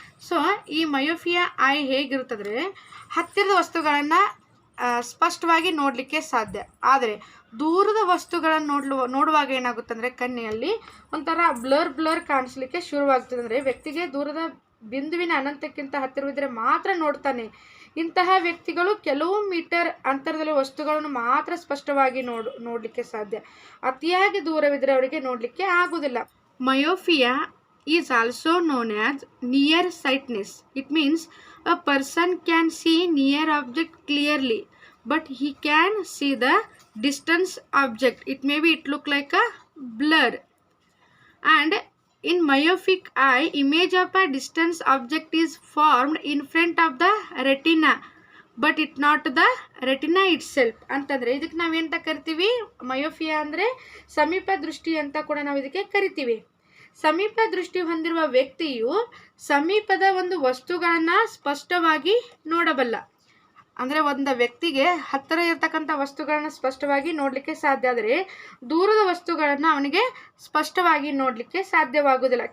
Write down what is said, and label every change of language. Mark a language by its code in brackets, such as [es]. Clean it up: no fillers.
[kn] So ಈ myopia I ಹೇಗಿರುತ್ತಂದರೆ ಹತ್ತಿರದ ವಸ್ತುಗಳನ್ನು ಸ್ಪಷ್ಟವಾಗಿ ನೋಡಲಿಕ್ಕೆ ಸಾಧ್ಯ, ಆದರೆ ದೂರದ ವಸ್ತುಗಳನ್ನು ನೋಡುವಾಗ ಏನಾಗುತ್ತೆ ಅಂದರೆ ಕಣ್ಣಿನಲ್ಲಿ ಒಂಥರ ಬ್ಲರ್ ಕಾಣಿಸ್ಲಿಕ್ಕೆ ಶುರುವಾಗ್ತದೆ. ಅಂದರೆ ವ್ಯಕ್ತಿಗೆ ದೂರದ ಬಿಂದುವಿನ ಅನಂತಕ್ಕಿಂತ ಹತ್ತಿರವಿದ್ದರೆ ಮಾತ್ರ ನೋಡ್ತಾನೆ. ಇಂತಹ ವ್ಯಕ್ತಿಗಳು ಕೆಲವು ಮೀಟರ್ ಅಂತರದಲ್ಲಿ ವಸ್ತುಗಳನ್ನು ಮಾತ್ರ ಸ್ಪಷ್ಟವಾಗಿ ನೋಡಲಿಕ್ಕೆ ಸಾಧ್ಯ. ಅತಿಯಾಗಿ ದೂರವಿದ್ದರೆ ಅವರಿಗೆ ನೋಡಲಿಕ್ಕೆ ಆಗುವುದಿಲ್ಲ. [en] Myopia is also known as near sightedness. It means a person can see near object clearly, but he can see the distance object. It look like a blur. And in myopic eye, image of a distance object is formed in front of the retina, but it not the retina itself. [kn] ಅಂತಂದರೆ ಇದಕ್ಕೆ ನಾವೇಂತ ಕರಿತೀವಿ, myopia ಅಂದರೆ ಸಮೀಪ ದೃಷ್ಟಿ ಅಂತ ಕೂಡ ನಾವು ಇದಕ್ಕೆ ಕರಿತೀವಿ. ಸಮೀಪ ದೃಷ್ಟಿ ಹೊಂದಿರುವ ವ್ಯಕ್ತಿಯು ಸಮೀಪದ ಒಂದು ವಸ್ತುಗಳನ್ನು ಸ್ಪಷ್ಟವಾಗಿ ನೋಡಬಲ್ಲ. ಅಂದರೆ ಒಂದು ವ್ಯಕ್ತಿಗೆ ಹತ್ತಿರ ಇರತಕ್ಕಂಥ ವಸ್ತುಗಳನ್ನು ಸ್ಪಷ್ಟವಾಗಿ ನೋಡಲಿಕ್ಕೆ ಸಾಧ್ಯ, ಆದರೆ ದೂರದ ವಸ್ತುಗಳನ್ನು ಅವನಿಗೆ ಸ್ಪಷ್ಟವಾಗಿ ನೋಡಲಿಕ್ಕೆ ಸಾಧ್ಯವಾಗುವುದಿಲ್ಲ.